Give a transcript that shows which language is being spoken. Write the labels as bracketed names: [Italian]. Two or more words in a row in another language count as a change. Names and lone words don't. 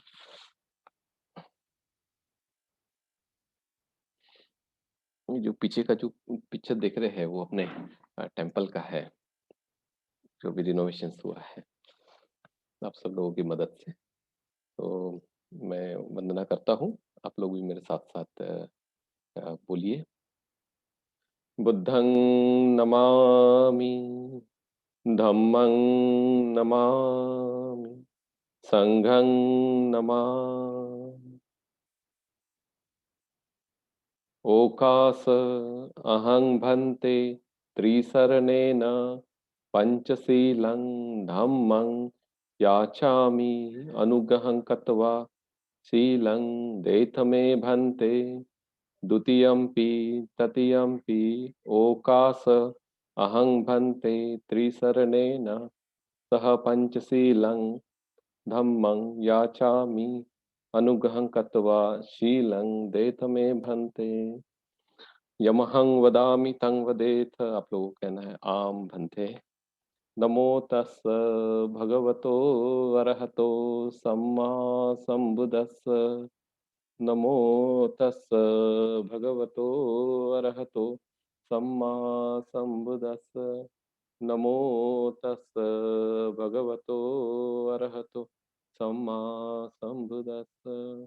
[Hindi] ये जो पीछे का जो पिक्चर देख रहे हैं वो अपने टेम्पल का है, जो भी रिनोवेशन हुआ है आप सब लोगों की मदद से। तो मैं वंदना करता हूँ, आप लोग भी मेरे साथ साथ बोलिए। [Pali] बुद्धं नमामि, धम्मं नमामि, संघं नमामि। ओकास अहं भन्ते त्रिसरणेन पंचशीलं धम्मं याचामि अनुग्रहं कृत्वा शीलं देथमे भन्ते। द्वितीयम्पि तृतीयम्पि ओकास अहं भन्ते त्रिसरणेन सह पंचशीलं धम्मं याचामि अनुग्रहं कृत्वा शीलं देथमे भन्ते। यमहं वदामि तं वदेत, [Hindi] आप लोगों को कहना है [Pali] आम भन्ते। नमो तस् भगवतो अरहतो सम्मा सम्बुदस्स। नमो तस् भगवतो अरहतो सम्मा सम्बुदस्स। नमो तस् भगवतो अरहतो सम्मा सम्बुदस्स।